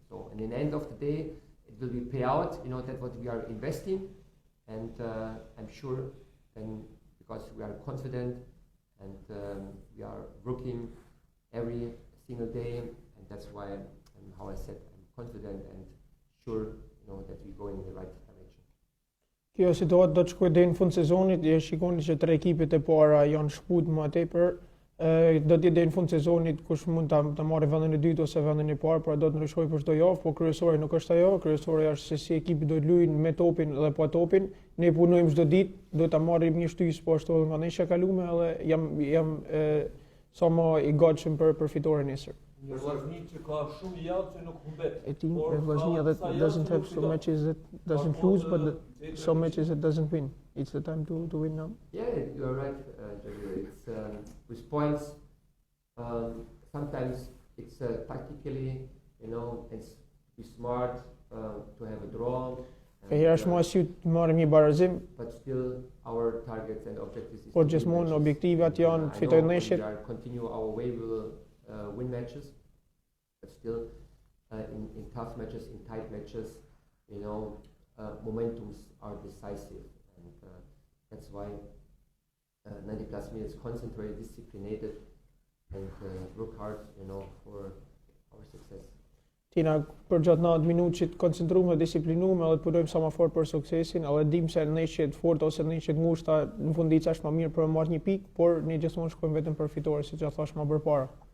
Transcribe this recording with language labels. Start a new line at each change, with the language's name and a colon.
English: So, and in the end of the day, it will be payout, that what we are investing, and I'm sure then because we are confident and we are working every single day, and that's why, how I said, I'm confident and sure, that we go in the right direction.
Albanian: Kjo situatë do të shkojë deri në fund sezonit, e shikoni që 3 ekipet e para janë shkputur më tepër. Do të jetë deri në fund sezonit kush mund ta marrë vendin e dytë ose vendin e parë, pra do të ndryshojë për çdo javë, po kryesori nuk është ajo. Kryesori është se si ekipi do të luajnë me topin dhe pa topin. Ne punojmë çdo ditë, do ta marrim një shtys po ashtu nga ndeshja e kaluar edhe jam sa më i gatshëm për fitoren nesër. Një Vllaznia që ka shumë javë që nuk humbet.
English: A team like Vllaznia that doesn't have so matches that doesn't lose, but some matches that doesn't win. It's the time to win now. Yeah, you are right, Javier. It's with points. Sometimes it's tactically, it's be smart to have a draw.
Albanian: Herë është më asyut të marrim një barazim.
English: But still, our targets and objectives is.
Albanian: Po gjithmonë objektivat janë të fitojnë ndeshjet.
English: We are continue our way. We will win matches, but still in tough matches, in tight matches, momentums are decisive, and that's why 90 plus minutes concentrated, disciplined, and work hard, for our success.
Albanian: Tina për gjatë 90 minutë që të koncentruar dhe disiplinuar edhe të punojmë sa më fort për suksesin, edhe dim se ndeshjet forta ose ndeshjet ngushta në fundica është më mirë për të marrë një pikë, por ne gjithmonë shkojmë vetëm për fitore, siç ja thash më përpara.